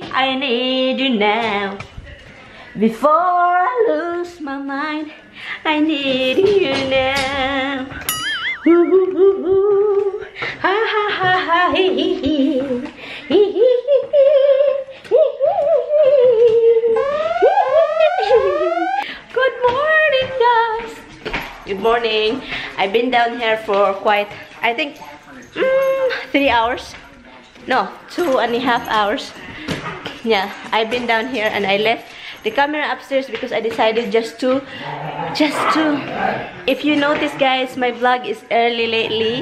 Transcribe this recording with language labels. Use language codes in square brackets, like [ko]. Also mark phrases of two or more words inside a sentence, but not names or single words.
[en] I need you now, before I lose my mind. I need you now. Ooh, ooh, ooh, ooh. Ha ha ha ha hee hee hee. Hee hee hee hee. Good morning, guys. Good morning. I've been down here for quite, I think, 3 hours. No, 2.5 hours. Yeah, I've been down here and I left the camera upstairs because I decided just to if you notice, guys, my vlog is early lately.